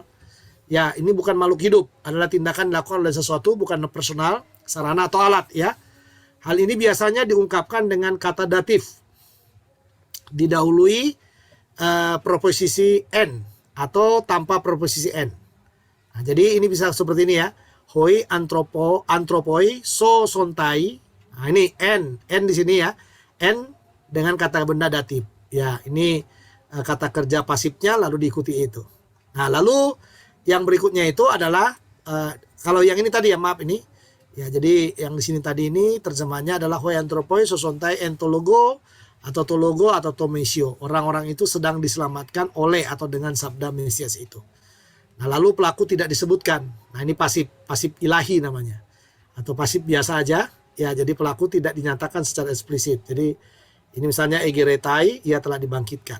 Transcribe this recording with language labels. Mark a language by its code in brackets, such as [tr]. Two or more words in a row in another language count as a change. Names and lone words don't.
[id] Ya, ini bukan makhluk hidup, adalah tindakan dilakukan oleh sesuatu bukan personal, sarana atau alat ya. Hal ini biasanya diungkapkan dengan kata datif. Didahului preposisi n atau tanpa preposisi n. Nah, jadi ini bisa seperti ini ya. [el] Hoi antropoi so sontai. [id] Nah, ini n di sini ya. N dengan kata benda datif. Ya, ini kata kerja pasifnya lalu diikuti itu. Nah, lalu yang berikutnya itu adalah kalau yang ini tadi ya, maaf ini. Ya, jadi yang di sini tadi ini terjemahannya adalah [el] hoi antropoi so sontai entologo [id] atau tologo atau tomesio. Orang-orang itu sedang diselamatkan oleh atau dengan sabda Mesias itu. Nah, lalu pelaku tidak disebutkan. Nah, ini pasif ilahi namanya. Atau pasif biasa aja. Ya, jadi pelaku tidak dinyatakan secara eksplisit. Jadi ini misalnya egeretai, ia telah dibangkitkan.